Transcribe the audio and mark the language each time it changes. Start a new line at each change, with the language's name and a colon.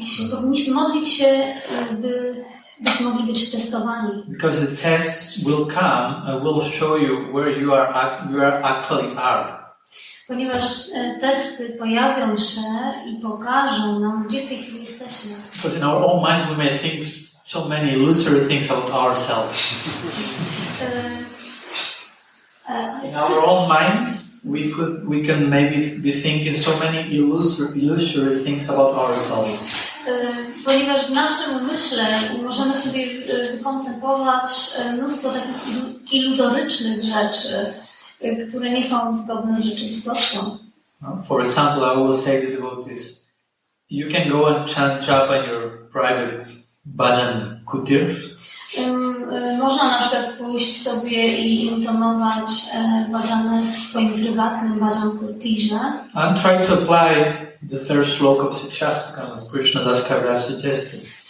Polish: Powinniśmy modlić się, byśmy mogli być testowani.
English: Because the tests will come and will show you where you actually are.
Polish: Ponieważ testy pojawią się i pokażą nam, gdzie w tej chwili jesteśmy.
English: Because in our own minds we may think so many illusory things about ourselves. In our own minds we can maybe be thinking so many illusory things about ourselves.
Polish: Ponieważ w naszym umyśle możemy sobie wykoncentrować mnóstwo takich iluzorycznych rzeczy, które nie są zgodne z rzeczywistością.
English: For example, I will say to devotees, you can go and chant japa in your private bhajan kutir.
Polish: Można na przykład pójść sobie i intonować bhajany w swoim prywatnym bhajan kutirze.
English: And try to apply the third sloka of Shastakam, as Krishna Das Kaviraj suggested.